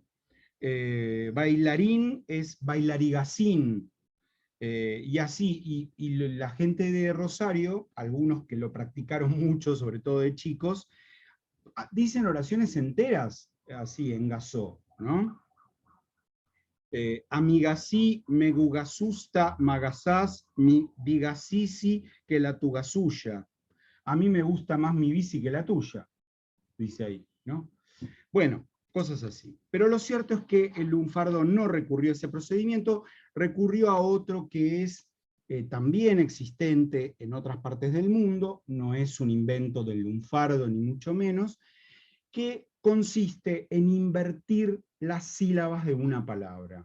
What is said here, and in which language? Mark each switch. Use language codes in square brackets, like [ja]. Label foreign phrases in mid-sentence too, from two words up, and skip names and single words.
[es] Bailarín es bailarigacín. Y así, y la gente de Rosario, algunos que lo practicaron mucho, sobre todo de chicos, dicen oraciones enteras, así, en gasó, ¿no? Amigasí, megugasusta, magasás, mi bigasisi que la tugasuya. A mí me gusta más mi bici que la tuya, dice ahí, ¿no? Bueno, cosas así. Pero lo cierto es que el lunfardo no recurrió a ese procedimiento, recurrió a otro que es también existente en otras partes del mundo, no es un invento del lunfardo ni mucho menos, que consiste en invertir las sílabas de una palabra.